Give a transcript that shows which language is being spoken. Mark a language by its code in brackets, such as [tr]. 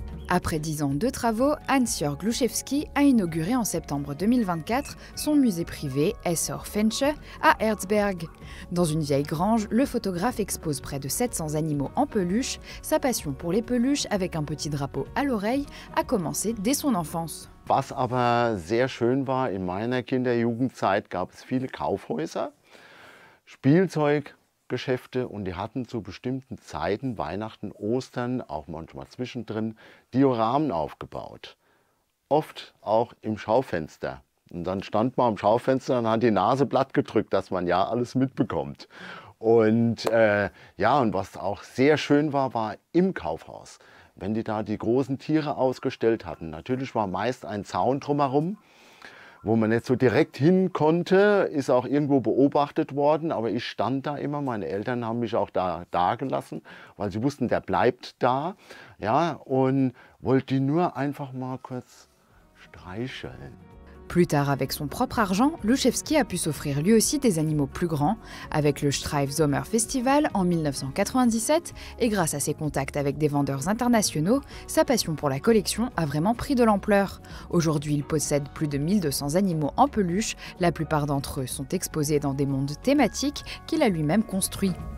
[fr] Après 10 ans de travaux, Hans-Jörg Gluszewski a inauguré en septembre 2024 son musée privé Essor Fensche à Erzberg. Dans une vieille grange, le photographe expose près de 700 animaux en peluche. Sa passion pour les peluches avec un petit drapeau à l'oreille a commencé dès son enfance. [de] Was aber sehr schön war, in meiner Kinder-Jugendzeit gab es viele Kaufhäuser, Spielzeuggeschäfte und die hatten zu bestimmten Zeiten, Weihnachten, Ostern, auch manchmal zwischendrin, Dioramen aufgebaut. Oft auch im Schaufenster. Und dann stand man am Schaufenster und hat die Nase platt gedrückt, dass man ja alles mitbekommt. Und und was auch sehr schön war, war im Kaufhaus. Wenn die da die großen Tiere ausgestellt hatten, natürlich war meist ein Zaun drumherum, wo man nicht so direkt hin konnte, ist auch irgendwo beobachtet worden, aber ich stand da immer, meine Eltern haben mich auch da gelassen, weil sie wussten, der bleibt da, ja, und wollte die nur einfach mal kurz streicheln. [fr] Plus tard, avec son propre argent, Gluszewski a pu s'offrir lui aussi des animaux plus grands, avec le Streif Sommer Festival en 1997, et grâce à ses contacts avec des vendeurs internationaux, sa passion pour la collection a vraiment pris de l'ampleur. Aujourd'hui, il possède plus de 1200 animaux en peluche, la plupart d'entre eux sont exposés dans des mondes thématiques qu'il a lui-même construits.